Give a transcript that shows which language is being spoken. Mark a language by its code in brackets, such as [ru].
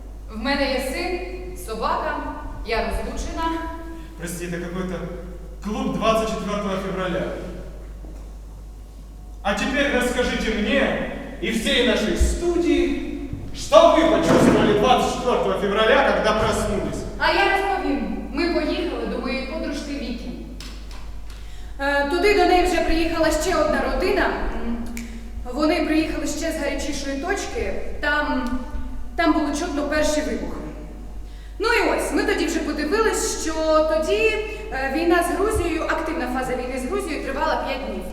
[uk] В мене є син, собака, я розлучена. [ru] Прости, это какой-то клуб 24 февраля. А теперь расскажите мне и всей нашей студии, что вы почувствовали 24 февраля, когда проснулись. [uk] А я розповім. Ми поїхали до моєї подружки Віки. Туди до неї вже приїхала ще одна родина. Вони вони приїхали ще з гарячішої точки, там було чутно перші вибухи. Ну і ось, ми тоді вже подивились, що тоді війна з Грузією, активна фаза війни з Грузією тривала 5 днів.